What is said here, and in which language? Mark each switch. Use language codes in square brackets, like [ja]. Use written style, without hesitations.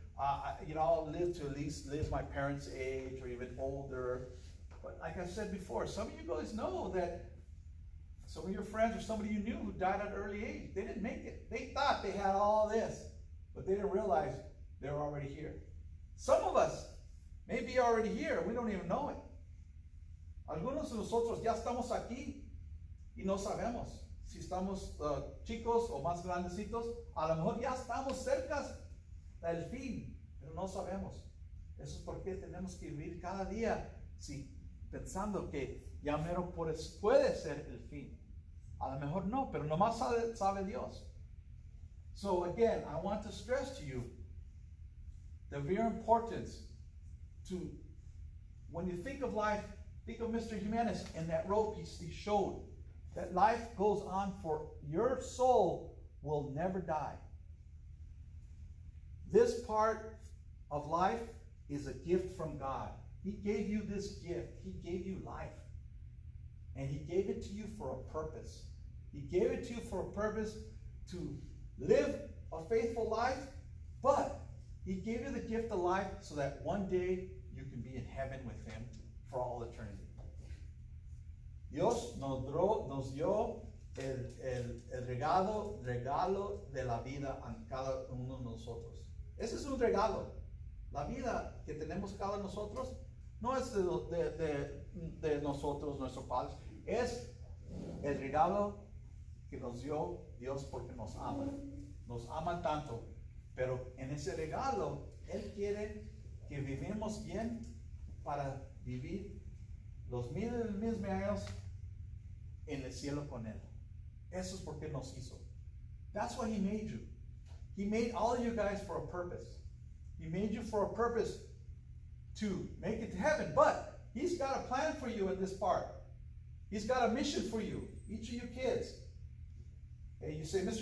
[en] I'll live to at least live my parents' age or even older. But like I said before, some of you guys know that some of your friends or somebody you knew who died at an early age, they didn't make it. They thought they had all this, but they didn't realize they were already here. Some of us may be already here. We don't even know it. [es] Algunos de nosotros ya estamos aquí y no sabemos. Si estamos chicos o más grandecitos, a lo mejor ya estamos cerca del fin, pero no sabemos. Eso es porque tenemos que vivir cada día pensando que ya mero puede ser el fin. A lo mejor no, pero nomás sabe Dios. [en] So again, I want to stress to you the very importance to, when you think of life, think of Mr. Jimenez and that rope he showed. That life goes on, for your soul will never die. This part of life is a gift from God. He gave you this gift. He gave you life. And He gave it to you for a purpose. He gave it to you for a purpose to live a faithful life, but He gave you the gift of life so that one day you can be in heaven with Him for all eternity. [es] Dios nos dio el regalo de la vida a cada uno de nosotros. Ese es un regalo. La vida que tenemos cada uno de nosotros no es de nosotros, nuestros padres. Es el regalo que nos dio Dios porque nos ama. Nos ama tanto. Pero en ese regalo, Él quiere que vivamos bien para vivir los miles años en el cielo con Él. Eso es porque nos hizo. [en] That's why He made you. He made all of you guys for a purpose. He made you for a purpose to make it to heaven. But He's got a plan for you in this part. He's got a mission for you, each of you kids. And you say, Mr.